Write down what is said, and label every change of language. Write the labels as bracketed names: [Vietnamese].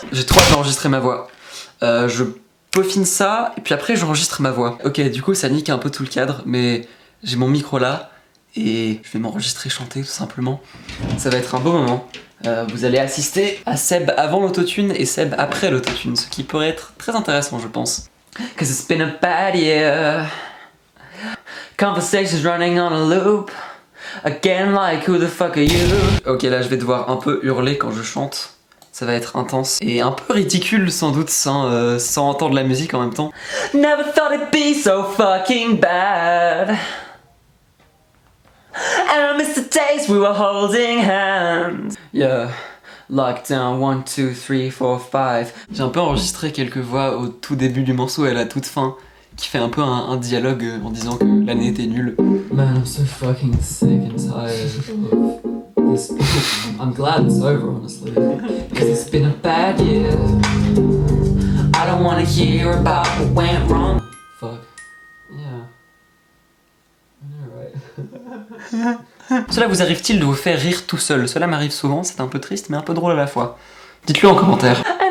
[French] J'ai trop hâte d'enregistrer ma voix. Je peaufine ça et puis après j'enregistre ma voix. Ok, du coup ça nique un peu tout le cadre, mais j'ai mon micro là. Et je vais m'enregistrer chanter tout simplement. Ça va être un beau moment. Vous allez assister à Seb avant l'autotune et Seb après l'autotune, ce qui pourrait être très intéressant je pense. [English] Cause it's been a bad year. Conversations running on a loop. Again like who the fuck are you? [French] Ok là je vais devoir un peu hurler quand je chante. Ça va être intense et un peu ridicule sans doute sans entendre la musique en même temps. [English] Never thought it'd be so fucking bad. And I miss the days we were holding hands. Yeah. Lockdown 1, 2, 3, 4, 5. [French] J'ai un peu enregistré quelques voix au tout début du morceau et à la toute fin qui fait un peu un dialogue en disant que l'année était nulle. [English] Man, I'm so fucking sick and tired of this. I'm glad it's over honestly. Because it's been a bad year. I don't wanna hear about what went wrong. Fuck. Yeah. [French] Cela vous arrive-t-il de vous faire rire tout seul? Cela m'arrive souvent, c'est un peu triste mais un peu drôle à la fois. Dites-le en commentaire.